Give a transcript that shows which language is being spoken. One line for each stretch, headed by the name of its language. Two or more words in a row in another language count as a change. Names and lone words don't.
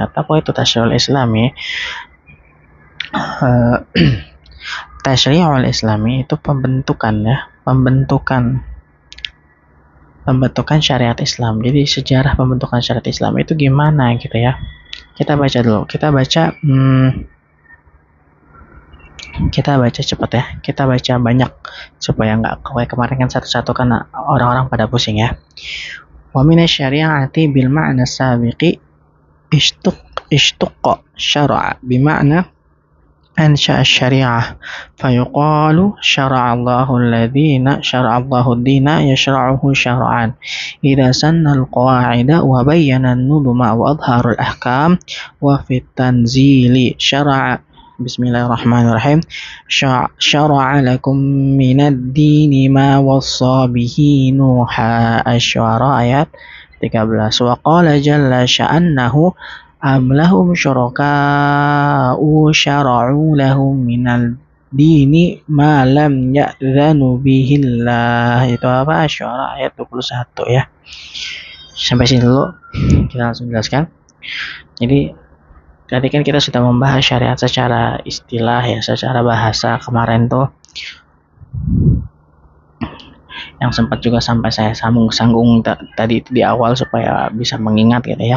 Indonesian: Apa itu
Arabic: التشريع الإسلامي? التشريع الإسلامي
Indonesian: itu pembentukan ya, pembentukan syariat Islam. Jadi sejarah pembentukan syariat Islam itu gimana gitu ya. Kita baca dulu. Kita baca cepat ya. Kita baca banyak supaya nggak kayak kemarin kan satu-satu karena orang-orang pada pusing ya.
Arabic: ومن الشريعة بالمعنى السابق اشتق شرع بمعنى أنشأ الشريعة فيقال شرع الله الدين يشرعه شرعا إذا سن القواعد وبين النظم وأظهر الأحكام وفي التنزيل شرع بسم الله الرحمن الرحيم شرع لكم من الدين ما وصى به نوح الشعراء آيات 13. وقال جل شأنه أم لهم شركاء شرعوا لهم من الدين ما لم يأذن به الله.
Indonesian: Itu apa? Asy-Syu'ara ayat 21 ya. Sampai sini dulu, kita langsung jelaskan. Jadi tadi kan kita sudah membahas syariat secara istilah ya, secara bahasa kemarin tuh, yang sempat juga sampai saya sanggung tadi di awal supaya bisa mengingat gitu ya.